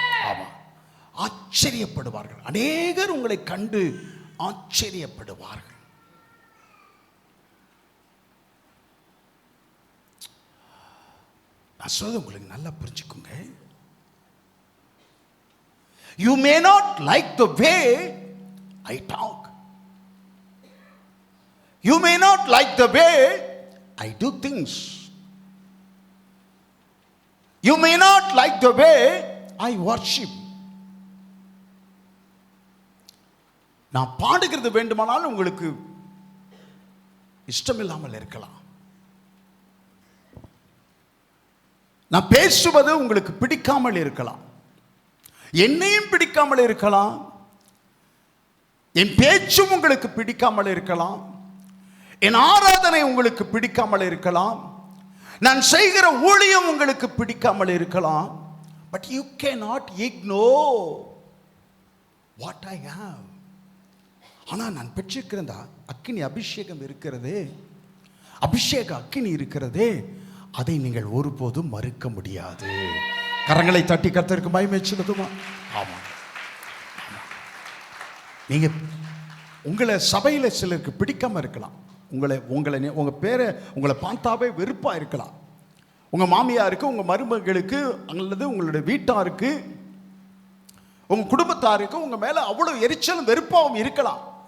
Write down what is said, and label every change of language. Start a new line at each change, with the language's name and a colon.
Tamil: ஆமா, ஆச்சரியப்படுவார்கள். அநேகர் உங்களை கண்டு ஆச்சரியப்படுவார்கள். நான் சொல்றது உங்களுக்கு நல்லா புரிஞ்சுக்குங்க.
English: You may not like the way I talk. You may not like the way I do things. You may not like the way I worship.
Tamil: நான் பாடுகிறது வேண்டுமானால் உங்களுக்கு இஷ்டமில்லாமல் இருக்கலாம், நான் பேசுவது உங்களுக்கு பிடிக்காமல் இருக்கலாம், என்னையும் பிடிக்காமல் இருக்கலாம், என் பேச்சும் உங்களுக்கு பிடிக்காமல் இருக்கலாம், என் ஆராதனை உங்களுக்கு பிடிக்காமல் இருக்கலாம், நான் செய்கிற ஊழியம் உங்களுக்கு பிடிக்காமல் இருக்கலாம்.
English: But you cannot ignore what I have.
Tamil: ஆனால் நான் பெற்றிருக்கிற அந்த அக்கினி அபிஷேகம் இருக்கிறதே, அபிஷேக அக்கினி இருக்கிறதே, அதை நீங்கள் ஒருபோதும் மறுக்க முடியாது. கரங்களை தட்டி கர்த்தருக்கு மகிமை செலுத்துமா? ஆமா, நீங்க உங்களை சபையில சிலருக்கு பிடிக்காம இருக்கலாம், உங்க பேரை உங்களை பார்த்தாவே வெறுப்பா இருக்கலாம், உங்க மாமியாருக்கு, உங்க மருமகளுக்கு, அல்லது உங்களுடைய வீட்டாருக்கு, உங்க குடும்பத்தாருக்கு உங்க மேல அவ்வளவு எரிச்சலும் வெறுப்பாவும் இருக்கலாம்.